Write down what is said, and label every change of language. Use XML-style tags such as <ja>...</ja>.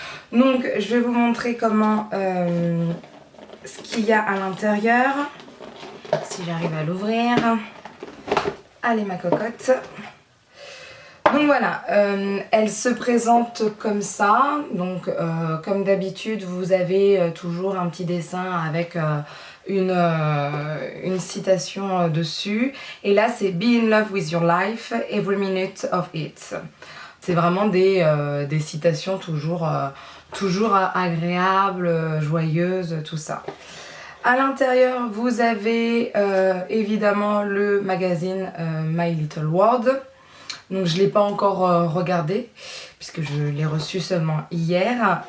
<fr>Donc je vais vous montrer comment ce qu'il y a à l'intérieur, si j'arrive à l'ouvrir. Allez ma cocotte. Donc voilà, elle se présente comme ça. Donc comme d'habitude vous avez toujours un petit dessin avec une citation dessus.</fr> <en>Et là c'est Be in love with your life, every minute of it.</en> <fr>C'est vraiment des citations toujours agréables, joyeuses, tout ça. À l'intérieur, vous avez évidemment le magazine My Little World. Donc je ne l'ai pas encore regardé puisque je l'ai reçu seulement hier.</fr>